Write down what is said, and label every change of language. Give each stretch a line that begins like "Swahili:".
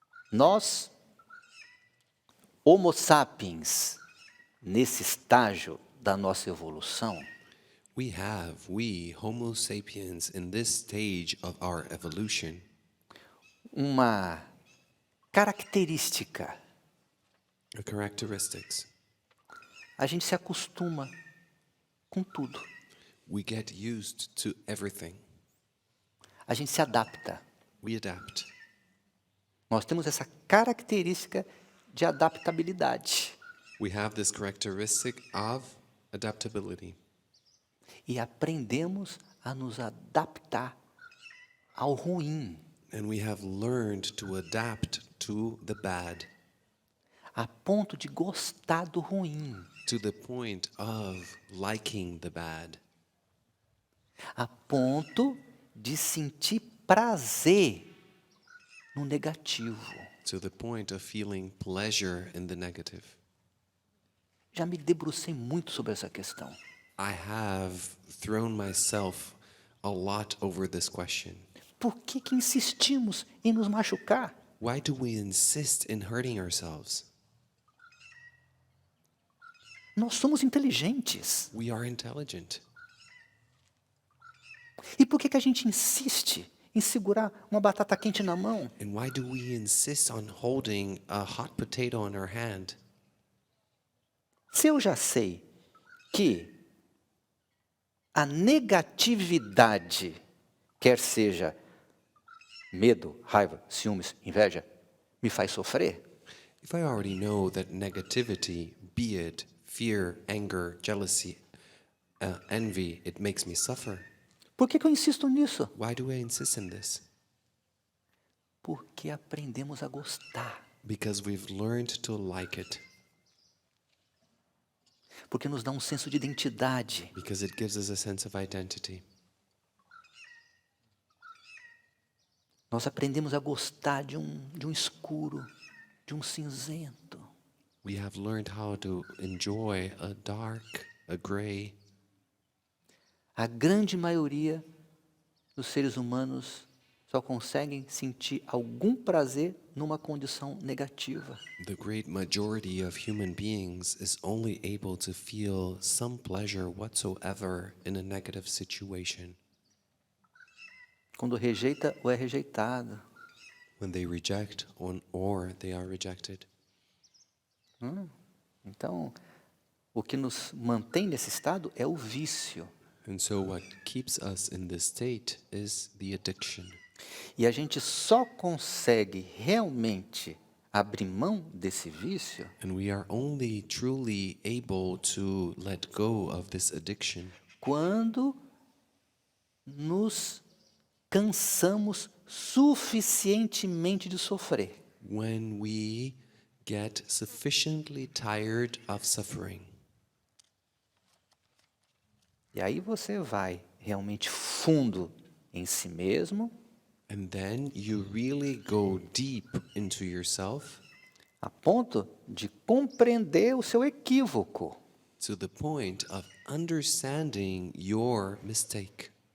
Portuguese: Nós, Homo sapiens, nesse estágio da nossa evolução,
English: We, Homo sapiens, in this stage of our evolution,
Portuguese: uma característica.
English: the characteristics,
Portuguese: A gente se acostuma com tudo.
English: we get used to everything.
Portuguese: A gente se adapta.
English: We adapt.
Portuguese: Nós temos essa característica de adaptabilidade.
English: We have this characteristic of adaptability.
Portuguese: E aprendemos a nos adaptar ao ruim,
English: And we have learned to adapt to the bad,
Portuguese: a ponto de gostar do ruim,
English: to the point of liking the bad,
Portuguese: a ponto de sentir prazer no negativo.
English: to the point of feeling pleasure in the negative.
Portuguese: Já me debrucei muito sobre essa questão.
English: I have thrown myself a lot over this question.
Portuguese: Por que que insistimos em nos machucar?
English: Why do we insist in hurting ourselves?
Portuguese: Nós somos inteligentes.
English: We are intelligent.
Portuguese: E por que que a gente insiste em segurar uma batata quente na mão?
English: And why do we insist on holding a hot potato in our hand?
Portuguese: Se eu já sei que a negatividade, quer seja medo, raiva, ciúmes, inveja, me faz sofrer,
English: If I already know that negativity, be it fear, anger, jealousy, envy, it makes me suffer,
Portuguese: por que que eu insisto nisso?
English: why do I insist in this?
Portuguese: Porque aprendemos a gostar.
English: Because we've learned to like it.
Portuguese: Porque nos dá um senso de identidade.
English: Because it gives us a sense of identity.
Portuguese: Nós aprendemos a gostar de um escuro, de um cinzento.
English: We have learned how to enjoy a dark, a gray.
Portuguese: A grande maioria dos seres humanos só conseguem sentir algum prazer numa condição negativa.
English: The great majority of human beings is only able to feel some pleasure whatsoever in a negative situation.
Portuguese: Quando rejeita ou é rejeitado.
English: When they reject or they are rejected.
Portuguese: Então, o que nos mantém nesse estado é o vício.
English: And so what keeps us in this state is the addiction.
Portuguese: E a gente só consegue realmente abrir mão desse vício
English: And we are only truly able to let go of this addiction
Portuguese: quando nos cansamos suficientemente de sofrer.
English: when we get sufficiently tired of suffering.
Portuguese: E aí você vai realmente fundo em si mesmo,
English: And then you really go deep into yourself
Portuguese: a ponto de compreender o seu equívoco.
English: to the point of understanding your mistake.